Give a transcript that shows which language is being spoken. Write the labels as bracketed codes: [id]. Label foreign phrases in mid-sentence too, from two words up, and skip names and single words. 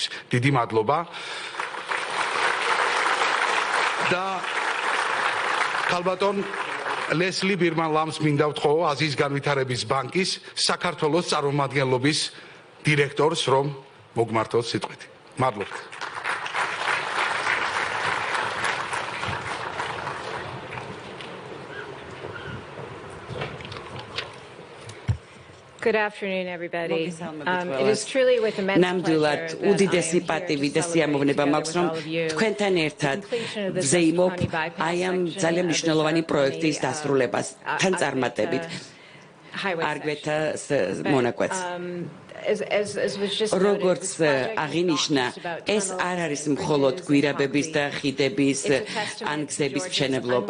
[ka] დიდი მადლობა. და ქალბატონ ლესლი ბირმან-ლამს მინდა ვთხოვო აზიის განვითარების ბანკის საქართველოს წარმომადგენლობის დირექტორს, რომ მოგმართოს სიტყვით. მადლობთ. [en] Good afternoon, everybody. It is truly with immense [ka] ნამდვილად უდიდესი პატივი და სიამოვნება მაქვს, რომ თქვენთან ერთად ვზეიმობ აი ამ ძალიან მნიშვნელოვანი პროექტის დასრულებას თან წარმატებით. არგვეთა მონაკვეთს. როგორც აღინიშნა, ეს არ არის მხოლოდ გვირაბების და ხიდების ან გზების მშენებლობა.